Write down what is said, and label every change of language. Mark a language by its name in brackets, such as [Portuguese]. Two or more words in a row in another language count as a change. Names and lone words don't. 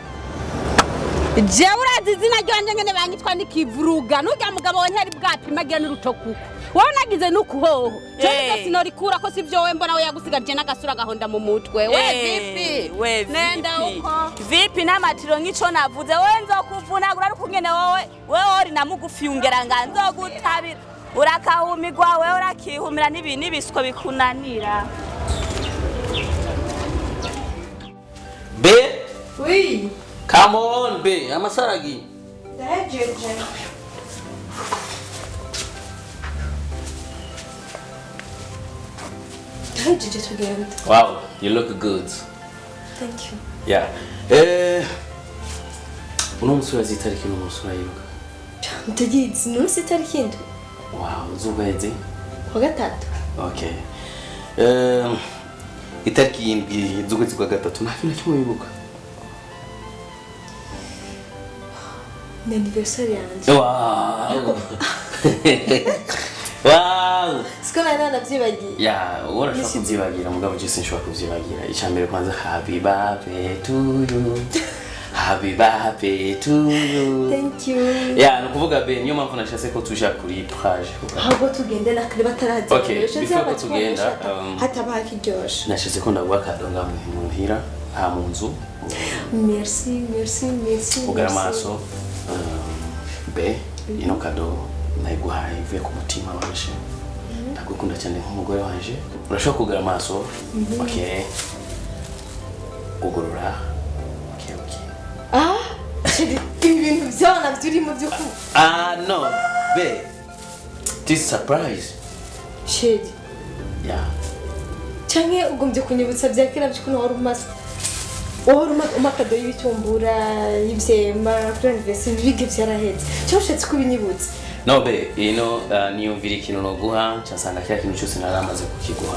[Rundi] je urazi izina ryanje ngene banyitwa nikivuruga nurya mugabo we ntari bwapimagira n'urutokuko wowe nagize nukuhoho cyane sinorikura ko sivyo we mbona we yagusigaje n'agasura gahonda mu mutwe we nenda uko vipi n'amatiro ngico navuze we nzokuvunagura ari kungene wowe ori namugufi ungera nganzo gutabira urakahumigwa we urakihumira n'ibisiko bikunanira be Oui. [English] Come on, be. [Rundi] Amasaragi. Ndahejeje. Ndahejeje tugenda. [English] Wow, you look good. Thank you. Yeah. [Rundi] Uno musura zitariki no musura yibuka. Ndagize no sitariki ndo. Wow, zukwezi. Kwa gatatu. Okay. Itariki y'indwi z'ukwezi kwa gatatu nta kintu kimwe wibuka. Ni anniversaire yanje. Wow. Wow. Siko nari nanavyibagiye. Ya, urashobora kuvyibagira mugabo je sinshobora kuvyibagira. Icambere kwanza [English] happy birthday to you. Happy birthday to you. Thank you. [Rundi] Ya, nukuvuga be niyo mpamvu nashatse ko tuja kuri plage. Ahubwo tugende na kare bataraza. Okay, before ko tugenda, hatabaye kiryoshe. Nashatse ko ndaguha kadonga muhira ha mu nzu. Merci. Ugara amaso. Be, ino kado nayiguhaye ivuye ku mutima wanje. Ndagukunda cyane nk'umugore wanje. Urashobora kugara amaso. Okay. Ugurura. Okay. Ibintu byana byurimo byo ku. [English] No. Be. This surprise. [Rundi] Shedi. Yeah. Canke ugombye kunyibutsa bya kera by'ukuntu wari umaze. Umakado y'ibitumbura y'ivyema kuri anniversaire bige byarahetse. Cyoshatse kubinyibutsa. No be, niyumvira ikintu no guha cyasanga kira kintu cyose naramaze kukiguha.